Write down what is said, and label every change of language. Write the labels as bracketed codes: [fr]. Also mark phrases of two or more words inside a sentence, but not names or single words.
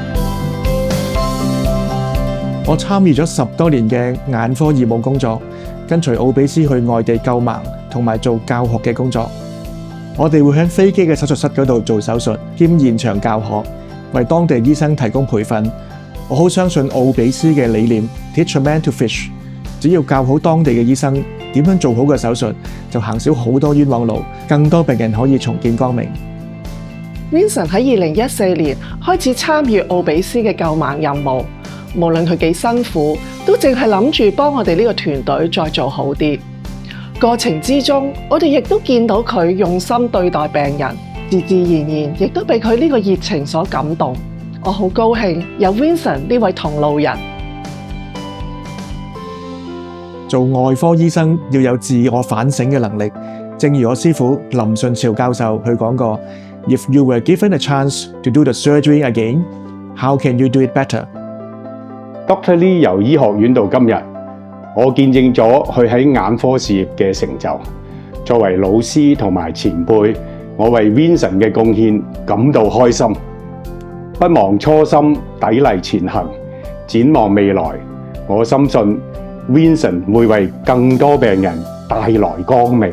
[yue] 我參與咗10多年嘅眼科義務工作，跟隨奧比斯去外地救盲同埋做教學嘅工作。我哋會喺飛機嘅手術室嗰度做手術，兼現場教學，為當地醫生提供培訓。我好相信奧比斯嘅理念 ， [en] Teach a man to fish。 [yue] 只要教好當地嘅醫生點樣做好個手術，就行少好多冤枉路，更多病人可以重見光明。 Vincent 喺2014年開始參與奧比斯嘅救盲任務，無論佢幾辛苦，都淨係諗住幫我哋呢個團隊再做好啲。過程之中，我哋亦都見到佢用心對待病人，自自然然亦都被佢呢個熱情所感動。我好高興有 Vincent 呢位同路人。做外科醫生要有自我反省嘅能力，正如我師父林順潮教授佢講過 ： [en] If you were given a chance to do the surgery again, how can you do it better? [yue] Dr. Lee 由醫學院到今日，我見證咗佢喺眼科事業嘅成就。作為老師同埋前輩，我為 Vincent 嘅貢獻感到開心。不忘初心，砥礪前行，展望未來，我深信 Vincent 會為更多病人帶來光明。